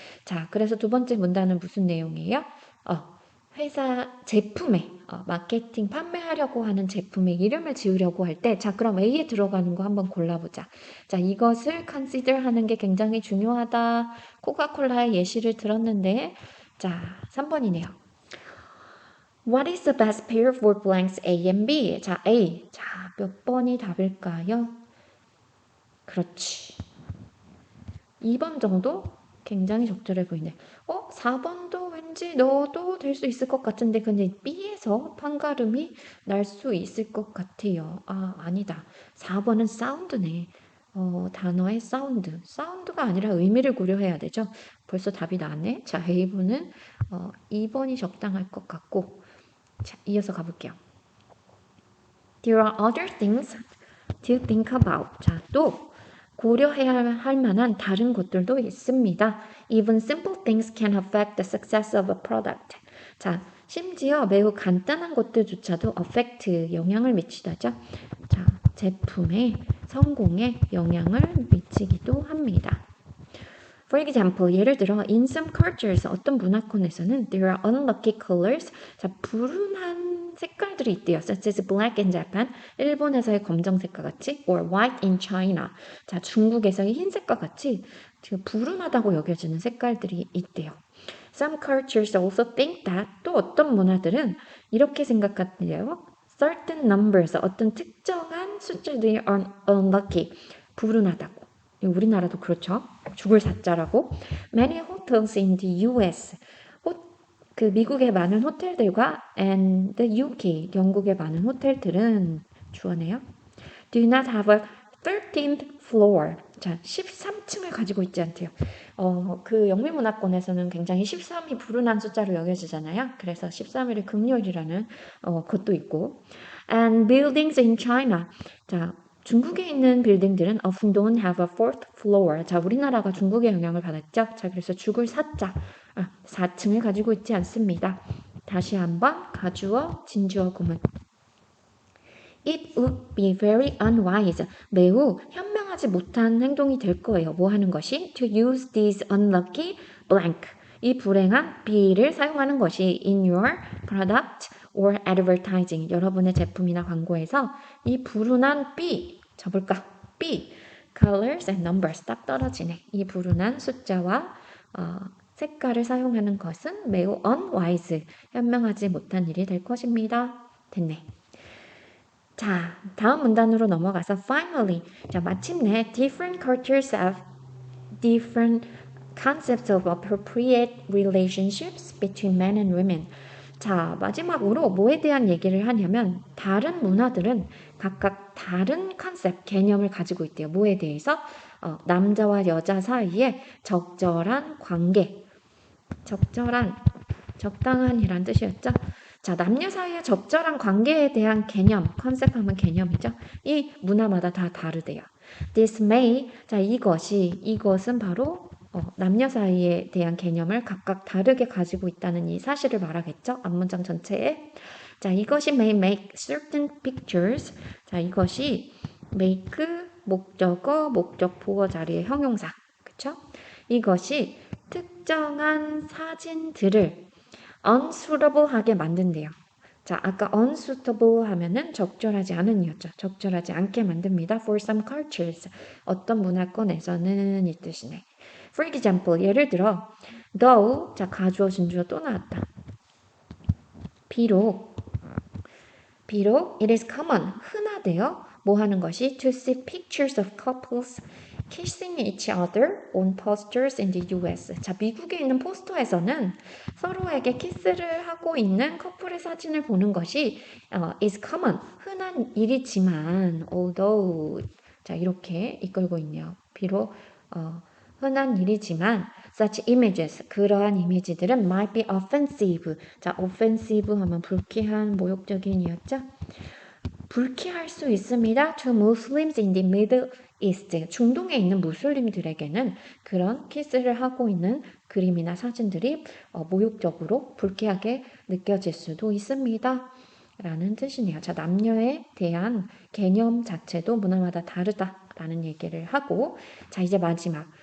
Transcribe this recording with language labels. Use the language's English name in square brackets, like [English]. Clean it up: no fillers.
[Korean] 자, 그래서 두 번째 문단은 무슨 내용이에요? 회사 제품에 마케팅 판매하려고 하는 제품의 이름을 지으려고 할 때, 자, 그럼 A에 들어가는 거 한번 골라보자. 자, 이것을 consider 하는 게 굉장히 중요하다. 코카콜라의 예시를 들었는데, 자, 3번이네요. [English] What is the best pair for blanks A and B? [Korean] 자, A. 자, 몇 번이 답일까요? 그렇지. 2번 정도? 굉장히 적절해 보이네. 4번도 왠지 넣어도 될 수 있을 것 같은데, 근데 B에서 판가름이 날 수 있을 것 같아요. 아니다. 4번은 사운드네. 단어의 사운드. 사운드가 아니라 의미를 고려해야 되죠. 벌써 답이 나왔네. 자, A번은 2번이 적당할 것 같고, 자, 이어서 가볼게요. [English] There are other things to think about. [Korean] 자, 또 고려해야 할 만한 다른 것들도 있습니다. [English] Even simple things can affect the success of a product. [Korean] 자, 심지어 매우 간단한 것들조차도 affect, 영향을 미치다죠. 자, 제품의 성공에 영향을 미치기도 합니다. [English] For example, [Korean] 예를 들어 [English] in some cultures, [Korean] 어떤 문화권에서는 [English] there are unlucky colors. [Korean] 자, 불운한 색깔들이 있대요. [English] Such as black in Japan, [Korean] 일본에서의 검정색과 같이, [English] or white in China. [Korean] 자, 중국에서의 흰색과 같이 불운하다고 여겨지는 색깔들이 있대요. [English] Some cultures also think that, [Korean] 또 어떤 문화들은 이렇게 생각한대요. [English] Certain numbers, [Korean] 어떤 특정한 숫자들이 unlucky, 불운하다고. 우리나라도 그렇죠. 죽을 사자라고. [English] Many hotels in the US, [Korean] 그 미국의 많은 호텔들과 [English] and the UK, [Korean] 영국의 많은 호텔들은 주어네요. [English] Do not have a 13th floor. [Korean] 자, 13층을 가지고 있지 않대요. 그 영미문화권에서는 굉장히 13이 불운한 숫자로 여겨지잖아요. 그래서 13일을 금요일이라는 것도 있고. [English] And buildings in China. [Korean] 자, 중국에 있는 빌딩들은 [English] often don't have a fourth floor. [Korean] 자, 우리나라가 중국의 영향을 받았죠. 자, 그래서 죽을 사자, 4층을 가지고 있지 않습니다. 다시 한번 가주어, 진주어 구문. [English] It would be very unwise. [Korean] 매우 현명하지 못한 행동이 될 거예요. 뭐 하는 것이? [English] To use this unlucky blank. [Korean] 이 불행한 be를 사용하는 것이 [English] in your product or advertising. [Korean] 여러분의 제품이나 광고에서 이 불운한 B, 접을까? [English] B, colors and numbers. [Korean] 딱 떨어지네. 이 불운한 숫자와 색깔을 사용하는 것은 매우 unwise. 현명하지 못한 일이 될 것입니다. 됐네. 자, 다음 문단으로 넘어가서 [English] finally, [Korean] 자, 마침내 [English] different cultures have different concepts of appropriate relationships between men and women. [Korean] 자, 마지막으로 뭐에 대한 얘기를 하냐면 다른 문화들은 각각 다른 컨셉, 개념을 가지고 있대요. 뭐에 대해서? 남자와 여자 사이에 적절한 관계, 적당한이란 뜻이었죠. 자, 남녀 사이의 적절한 관계에 대한 개념, 컨셉하면 개념이죠. 이 문화마다 다 다르대요. [English] This may, [Korean] 자, 이것은 바로 남녀 사이에 대한 개념을 각각 다르게 가지고 있다는 이 사실을 말하겠죠. 앞문장 전체에. 자, 이것이 [English] may make certain pictures. [Korean] 자, 이것이 make, 목적어, 목적 보어 자리의 형용사. 그쵸? 이것이 특정한 사진들을 unsuitable하게 만든대요. 자, 아까 unsuitable 하면은 적절하지 않은이었죠. 적절하지 않게 만듭니다. [English] For some cultures. [Korean] 어떤 문화권에서는 이 뜻이네. [English] For example, [Korean] 예를 들어 though, 자, 가주어, 진주어 또 나왔다. [English] 비록 it is common, [Korean] 흔하대요. 뭐 하는 것이? [English] To see pictures of couples kissing each other on posters in the US. [Korean] 자, 미국에 있는 포스터에서는 서로에게 키스를 하고 있는 커플의 사진을 보는 것이 [English] is common, [Korean] 흔한 일이지만 although, 자, 이렇게 이끌고 있네요. 비록 흔한 일이지만 [English] such images, [Korean] 그러한 이미지들은 [English] might be offensive. [Korean] 자, offensive 하면 불쾌한, 모욕적인이었죠? 불쾌할 수 있습니다. [English] To Muslims in the Middle East. [Korean] 중동에 있는 무슬림들에게는 그런 키스를 하고 있는 그림이나 사진들이 모욕적으로 불쾌하게 느껴질 수도 있습니다. 라는 뜻이네요. 자, 남녀에 대한 개념 자체도 문화마다 다르다라는 얘기를 하고, 자, 이제 마지막.